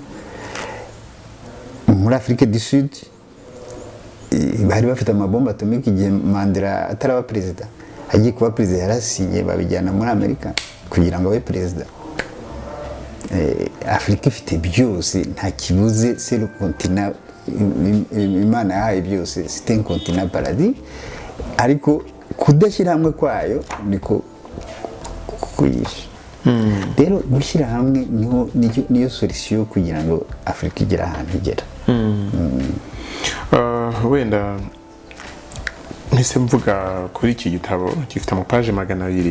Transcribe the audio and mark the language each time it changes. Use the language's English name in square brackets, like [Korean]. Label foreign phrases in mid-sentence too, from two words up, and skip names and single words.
[Kinyarwanda] Muri Afrique du Sud bari bafite amabomba atomique igihe Mandela ataraba president. Agiye kuba president yarasinye babijyana muri Amerika kugira ngo abe president. Afurika ifite byose nta kibuze, [French] c'est le continent [Kinyarwanda] Imana yahaye byose, [French] c'est un continent paradis. [Kinyarwanda] Ariko kudashyira hamwe kwayo niko kuyisha. Rero gushyira hamwe niyo solution kugira ngo Afurika igera ahantu igera. Wenda mpise mvuga kuri iki gitabo gifite amapaje 200.